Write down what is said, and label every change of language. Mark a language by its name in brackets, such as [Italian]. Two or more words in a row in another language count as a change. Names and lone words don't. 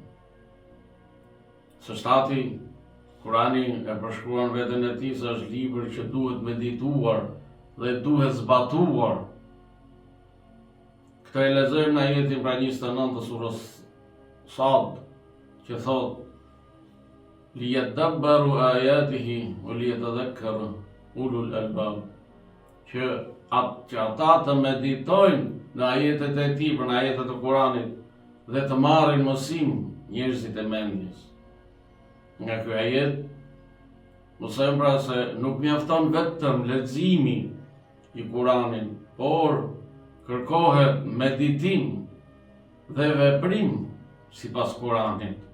[Albanian] Së shtati, Kurani e përshkruan veten e tij se është libër që duhet medituar dhe duhet zbatuar. Këtë e lexojmë në ajetin pra 29 të surës Sad, që thotë: [Arabic] "ليدبروا آياته وليتذكر أولو الألباب." [Albanian] Që ata të meditojnë në ajetet e tij, për në ajetet e Kuranit, dhe të marrin mësim njerëzit e mendjes. Nga ky ajet mësojmë pra se nuk mjafton vetëm leximi i Kuranit, por kërkohet meditim dhe veprim sipas Kuranit.